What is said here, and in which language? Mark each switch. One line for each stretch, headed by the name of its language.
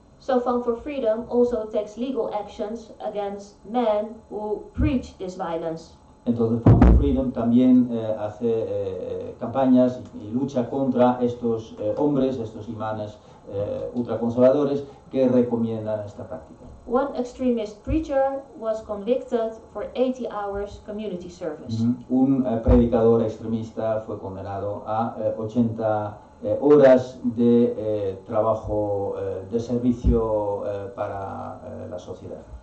English: So Femmes for Freedom also takes legal actions against men who preach this violence.
Spanish: Entonces Femmes for Freedom también hace campañas y lucha contra estos hombres, estos imanes ultraconservadores que recomiendan esta práctica.
English: One extremist preacher was convicted for 80 hours community service.
Spanish: Un predicador extremista fue condenado a 80 horas de trabajo de servicio para la sociedad.